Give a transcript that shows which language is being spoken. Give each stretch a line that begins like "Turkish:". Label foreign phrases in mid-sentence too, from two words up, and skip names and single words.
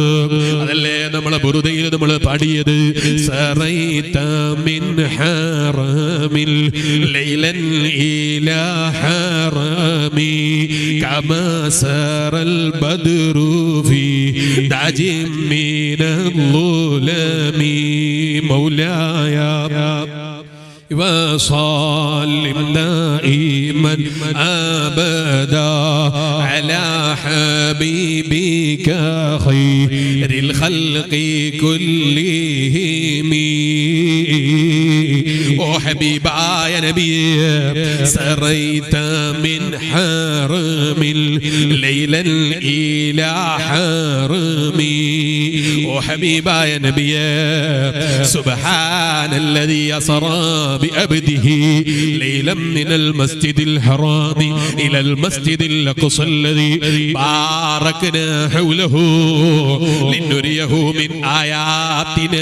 Malayalam: അതല്ലേ നമ്മളെ ബുറുദയിൽ നമ്മൾ പാടിയത്,
Arabic: سريت من حرم ليلا إلى حرم كما سرى البدر في داج من الظلم مولاي وصلِّ دائما أبدا على حبيبك خير الخلق كلهم.
Malayalam: ഓ ഹബീബായ നബിയേ,
Arabic: سريت من حرم ليلا إلى حرم.
Malayalam: ഓ ഹബീബായ നബിയേ,
Arabic: سبحان الذي أسرى بعبده ليلا من المسجد الحرام إلى المسجد الأقصى الذي باركنا حوله لنريه من آياتنا.